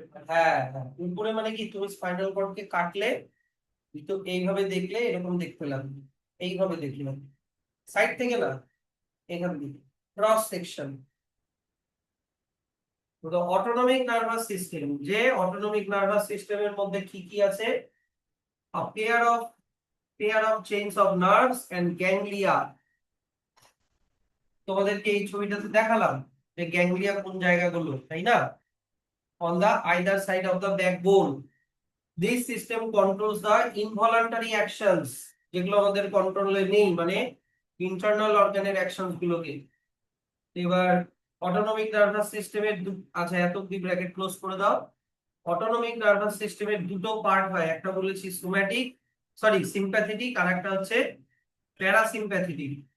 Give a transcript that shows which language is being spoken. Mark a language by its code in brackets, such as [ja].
[bn] হ্যাঁ হ্যাঁ, উপরে মানে কি, তুমি স্পাইনাল কর্ডকে কাটলে তো এইভাবে দেখলে এরকম দেখতে লাগবে, এইভাবে দেখলাম সাইড থেকে না, এখান থেকে ক্রস সেকশন। তো অটোনমিক নার্ভাস সিস্টেম, যে অটোনমিক নার্ভাস সিস্টেমের মধ্যে কি কি আছে? [en] a pair of chains of nerves and ganglia. [bn] তোমাদেরকে এই ছবিটাতে দেখালাম যে গ্যাংলিয়া কোন জায়গাগুলো, তাই না? [en] on the either side of the backbone. This system controls the involuntary actions, [bn] যেগুলো আমাদের কন্ট্রোলে নেই, মানে ইন্টারনাল অর্গানের অ্যাকশনস গুলোকে। এবার অটোনমিক নার্ভাস সিস্টেমের আচ্ছা, এত অব্দি ব্র্যাকেট ক্লোজ করে দাও। অটোনমিক নার্ভাস সিস্টেমের দুটো পার্ট হয়, একটা বলেছি সিম্প্যাথেটিক, আর একটা হচ্ছে প্যারাসিম্প্যাথেটিক।